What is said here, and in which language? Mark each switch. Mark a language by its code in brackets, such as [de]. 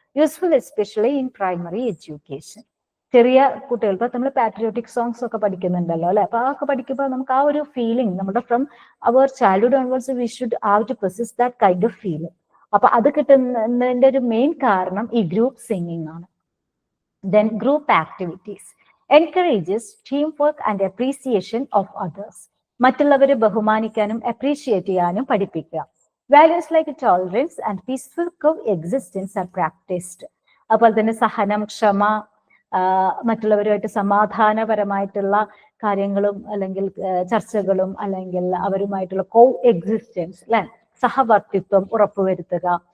[en] Useful especially in primary education. [ml] ചെറിയ കുട്ടികൾ, ഇപ്പൊ നമ്മൾ പാട്രിയോട്ടിക് സോങ്സ് ഒക്കെ പഠിക്കുന്നുണ്ടല്ലോ അല്ലെ, അപ്പൊ അതൊക്കെ പഠിക്കുമ്പോൾ നമുക്ക് ആ ഒരു ഫീലിംഗ് നമ്മുടെ [en] From our childhood onwards we should have to possess that kind of feeling. [ml] അപ്പൊ അത് കിട്ടുന്നതിന്റെ ഒരു മെയിൻ കാരണം ഈ ഗ്രൂപ്പ് സിംഗിങ് ആണ്. [en] Then group activities encourages teamwork and appreciation of others. [ml] മറ്റുള്ളവരെ ബഹുമാനിക്കാനും അപ്രീഷിയേറ്റ് ചെയ്യാനും പഠിപ്പിക്കുക. [en] Values like tolerance and peaceful coexistence are practised. [ml] അതുപോലെ തന്നെ സഹനം, ക്ഷമ, മറ്റുള്ളവരുമായിട്ട് സമാധാനപരമായിട്ടുള്ള കാര്യങ്ങളും അല്ലെങ്കിൽ ചർച്ചകളും അല്ലെങ്കിൽ അവരുമായിട്ടുള്ള കോഎക്സിസ്റ്റൻസ് അല്ലെ, സഹവർത്തിത്വം ഉറപ്പുവരുത്തുക.